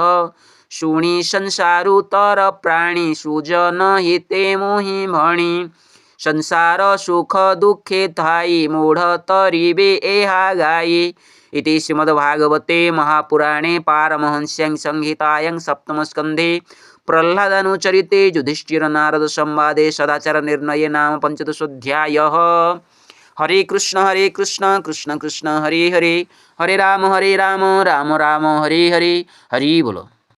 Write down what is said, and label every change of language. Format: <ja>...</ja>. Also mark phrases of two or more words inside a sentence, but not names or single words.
<or>ଶୁଣି ସଂସାରୁ ତର ପ୍ରାଣୀ ସୁଜନ ହିତେ ମୋହି ଭଣି ସଂସାର ସୁଖ ଦୁଃଖେ ଥାଇ ମୂଢ଼ ତରିବେ ଏହା ଗାଇ</or> <sa>ଇତି ଶ୍ରୀମଦ୍ଭାଗବତେ ମହାପୁରାଣେ ପାରମହଂସ୍ୟାଂ ସଂହିତାୟାଂ ସପ୍ତମ ସ୍କନ୍ଧେ प्रह्लादानुचरिते युधिष्ठिर नारद संवादे सदाचार निर्णये नाम पंचदशोऽध्यायः। हरे कृष्ण कृष्ण कृष्ण हरे हरे हरे राम राम राम हरे हरे</sa> <hi>हरि बोलो।</hi>